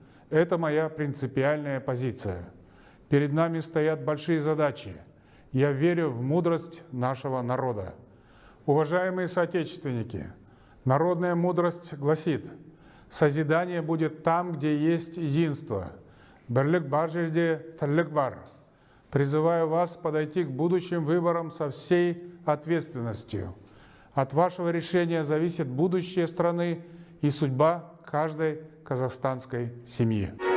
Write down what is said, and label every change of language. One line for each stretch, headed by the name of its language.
Russian: Это моя принципиальная позиция. Перед нами стоят большие задачи. Я верю в мудрость нашего народа. Уважаемые соотечественники, народная мудрость гласит: созидание будет там, где есть единство.
Kazakh: Бірлік бар жерде тірлік бар.
Russian: Призываю вас подойти к будущим выборам со всей ответственностью. От вашего решения зависит будущее страны и судьба каждой казахстанской семьи.